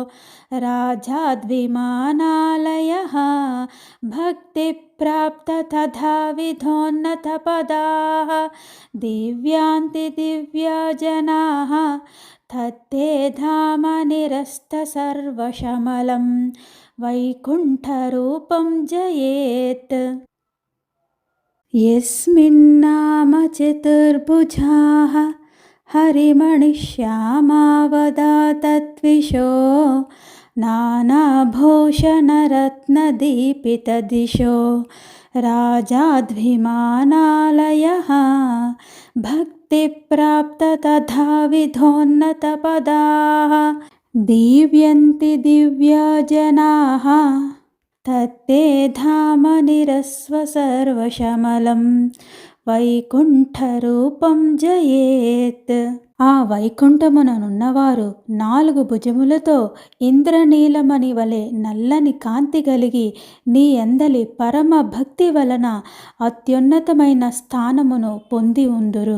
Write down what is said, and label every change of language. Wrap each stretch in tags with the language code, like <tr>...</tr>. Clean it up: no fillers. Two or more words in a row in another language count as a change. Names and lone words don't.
<sa>राजाद्विमानालयः भक्तिप्राप्त तथा विधोन्नतपदाः दिव्यान्ति दिव्यजनाः तत्ते धाम निरस्त सर्वशमलं वैकुण्ठरूपं जयेत्. यस्मिन्नाम चतुर्भुजाः हरिमणिश्यामावदातद्विषो नानाभूषणरत्नदीपितदिशो राजाद्भिमानालयः भक्तिप्राप्त तथा विधोन्नतपदाः दीव्यन्ति दिव्यजनाः तत्ते धाम निरस्व सर्वशमलं वैकुण्ठरूपं जयेत्.</sa> <te>ఆ వైకుంఠముననున్నవారు 4 భుజములతో ఇంద్రనీలమణి వలె నల్లని కాంతి కలిగి నీ అందలి పరమ భక్తి వలన అత్యున్నతమైన స్థానమును పొంది ఉందురు.</te>